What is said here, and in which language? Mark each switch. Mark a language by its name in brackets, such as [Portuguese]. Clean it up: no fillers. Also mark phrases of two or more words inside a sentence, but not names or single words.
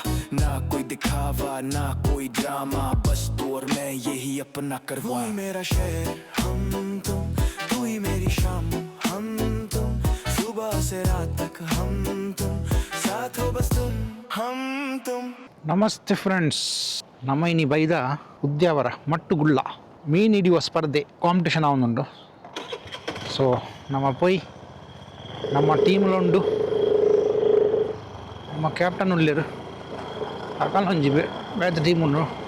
[Hindi] ना कोई दिखावा ना कोई ड्रामा, बस तू और मैं यही अपना करवा. तू मेरा शहर हम तुम, तू ही मेरी शाम हम तुम, सुबह से रात तक हम तुम साथ हो बस तुम हम तुम. [Tulu] ನಮಸ್ತೆ ಫ್ರೆಂಡ್ಸ್, ನಮ್ಮ ಇನಿ ಬೈದ ಉದ್ಯಾವರ ಮಟ್ಟುಗುಳ್ಳ [Kannada] ಮೀನು ಹಿಡಿಯುವ ಸ್ಪರ್ಧೆ [Tulu] ಕಾಂಪಿಟೇಷನ್ ಆವೊಂದುಂಡು. ಸೊ ನಮ್ಮ ಪೊಯ್ ನಮ್ಮ ಟೀಮ್ಲುಂಡು, ನಮ್ಮ ಕ್ಯಾಪ್ಟನ್ ಉಳ್ಳೇರು ಅಕಲೊಂಜಿ ಬೇತೆ ಟೀಮ್ ಉಂಡು.